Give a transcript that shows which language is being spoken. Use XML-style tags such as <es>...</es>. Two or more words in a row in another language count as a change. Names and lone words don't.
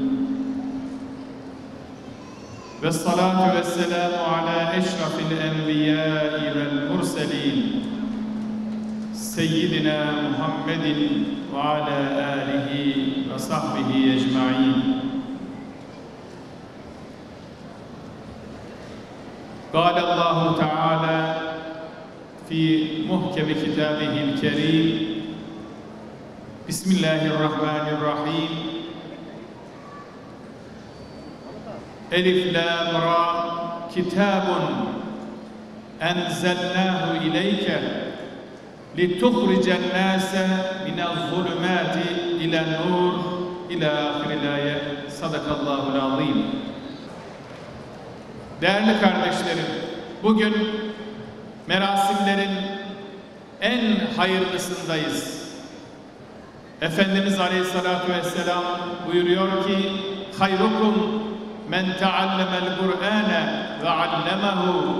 <ar>والصلاة والسلام على أشرف الأنبياء والمرسلين. سيدنا محمد وعلى آله وصحبه أجمعين. قال الله تعالى في محكم كتابه الكريم بسم الله الرحمن الرحيم ألف لام را كتاب أنزلناه إليك لتخرج الناس من الظلمات إلى النور إلى آخر الآية صدق الله العظيم.</ar> <tr>Değerli kardeşlerim, bugün merasimlerin en hayırlısındayız. Efendimiz Aleyhisselatü Vesselam buyuruyor ki</tr> <ar>خيركم من تعلم القرآن وعلمه.</ar>